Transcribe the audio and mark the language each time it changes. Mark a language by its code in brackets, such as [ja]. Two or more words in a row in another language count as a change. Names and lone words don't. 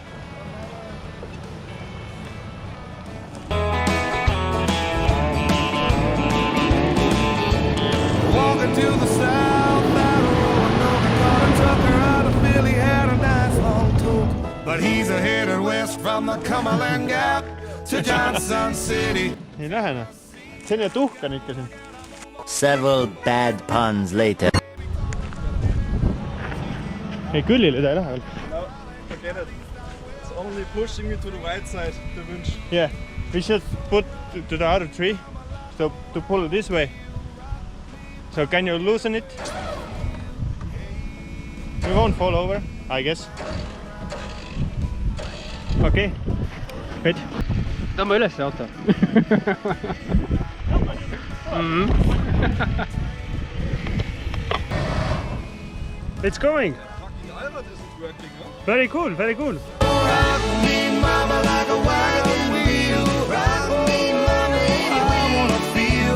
[en] Walking to the south side of Roanoke, caught a trucker out of Philly, had a nice long toke. But he's headed west from the Cumberland Gap to Johnson City. [et] Ei lähe noh. Selline tuhkan ikka siin. [en] Several bad puns later. [et] Ei küllile ta ei lähe veel. [en] No, forget it. It's only pushing me to the right side, the winch. Yeah, we should put to the other tree so to pull this way. So can you loosen it? We won't fall over, I guess. Okay. Good. [et] Tõmba üles see auto. [en] It's going. Fucking Albert isn't working, huh? Very cool, very cool. Rock me, mama, like a wagon wheel. Rock me, mama, any way you wanna feel.